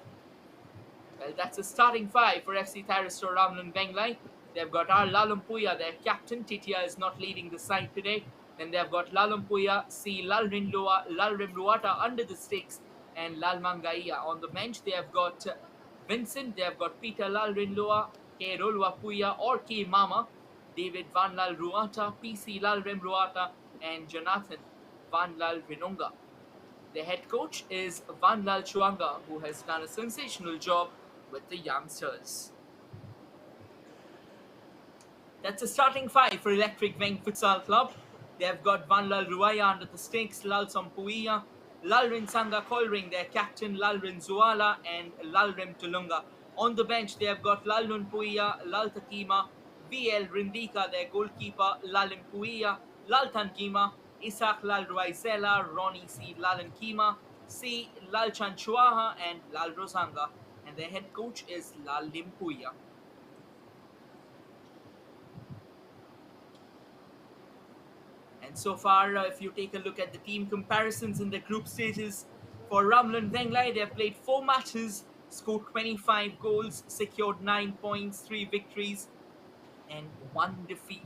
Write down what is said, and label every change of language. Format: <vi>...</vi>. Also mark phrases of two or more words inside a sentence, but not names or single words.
<en>Well, that's a starting five for FC Thyristor Ramlan Benglai. They've got R. Lalumpuya, their captain. Titia is not leading the side today. Then they've got Lalumpuya, C. Lalrim Luata under the sticks, and Lalmangaiya. On the bench, they have got Vincent, they have got Peter Lalrin Lua, K. Rolua Puya or K. Mama, David Van Lal Ruata, PC Lalrim Ruata, and Jonathan Van Lal Vinunga. The head coach is Van Lal Chuanga, who has done a sensational job with the youngsters. That's a starting five for Electric Veng Futsal Club. They have got Van Lal Ruaya under the stakes, Lal Sampuia, Lalrin Sanga Kolring, their captain, Lalrin Zuala, and Lalrim Tulunga. On the bench, they have got Lalun Puia, Lal Takima, VL Rindika, their goalkeeper, Lalim Puia, Lal Tankima, Isaac Lal Ruaizela, Ronnie C. Lalan Kima, C. Lal Chanchuaha, and Lal Rosanga. And their head coach is Lal Limpuia. And so far, if you take a look at the team comparisons in the group stages, for Ramlan Venglai, they have played 4 matches, scored 25 goals, secured 9 points, 3 victories, and 1 defeat.</en>